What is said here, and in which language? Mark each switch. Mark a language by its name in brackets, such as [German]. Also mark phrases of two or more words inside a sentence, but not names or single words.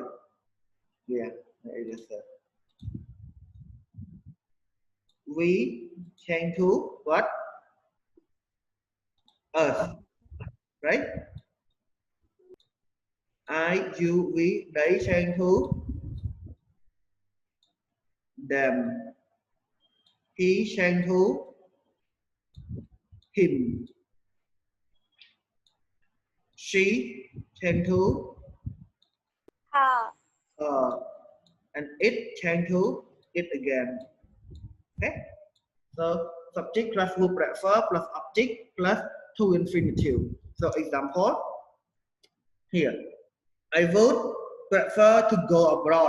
[English] Yeah, I just said. We, Cheng, Thu, what? Us, right? I, you, we, they, Cheng, Thu. Them. He, Cheng, Thu. Him. She, Cheng, Thu. And it, Cheng, Thu. It again. Okay. So subject plus would prefer plus object plus to infinitive. So example here. I would prefer to go abroad.